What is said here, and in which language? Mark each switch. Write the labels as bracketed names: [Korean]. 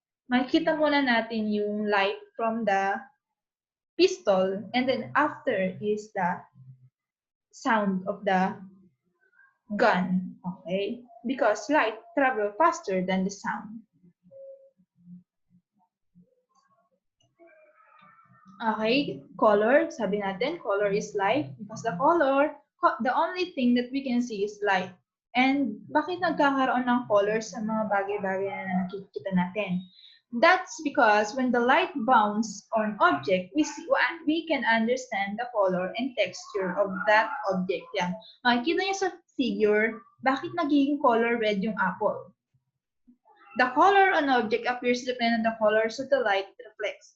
[Filipino] Makikita muna natin yung [English] light from the pistol and then after is the sound of the gun. Okay? Because light travel faster than the sound. Okay, color, [Filipino] sabi natin, [English] color is light because the only thing that we can see is light. [Filipino] And bakit nagkakaroon ng color sa mga bagay-bagay na nakikita natin? [English] That's because when the light bounces on object, we can understand the color and texture of that object. Yan. [Filipino] Makikita niyo sa figure, bakit nagiging color red yung apple? [English] The color on object appears depending on the colors of the light reflects.